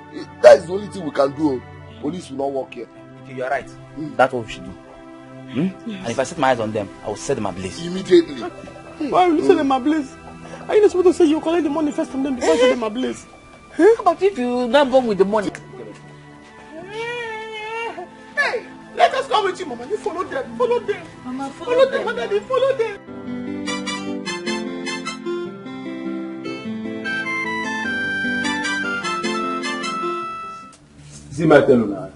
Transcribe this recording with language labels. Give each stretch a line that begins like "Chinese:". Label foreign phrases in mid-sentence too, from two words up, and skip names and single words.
English: That is the only thing we can do. Police will not work here. Okay, you are right. That's what we should do. And if I set my eyes on them, I will set them ablaze. Immediately. Why will you set them ablaze? Are you not supposed to say you collect the money first from them before you set them ablaze? How about if you not born with the money? Hey, let us come with you, Mama. You follow them. Follow them. Mama, Follow them, Daddy. Follow them. See my tell Una.